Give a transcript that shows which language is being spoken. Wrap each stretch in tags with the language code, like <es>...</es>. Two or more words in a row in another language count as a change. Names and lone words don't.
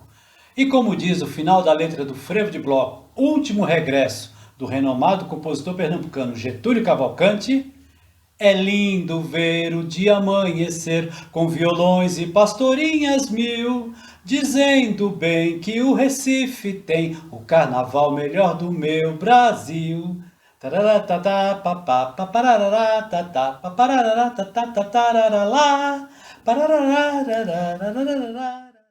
<pt>E como diz o final da letra do frevo de bloco, último regresso, do renomado compositor pernambucano Getúlio Cavalcante, é lindo ver o dia amanhecer com violões e pastorinhas mil, dizendo bem que o Recife tem o carnaval melhor do meu Brasil. Tararatatá, papá, paparará, tatá, paparará, tatá, tatarará, parará,</pt>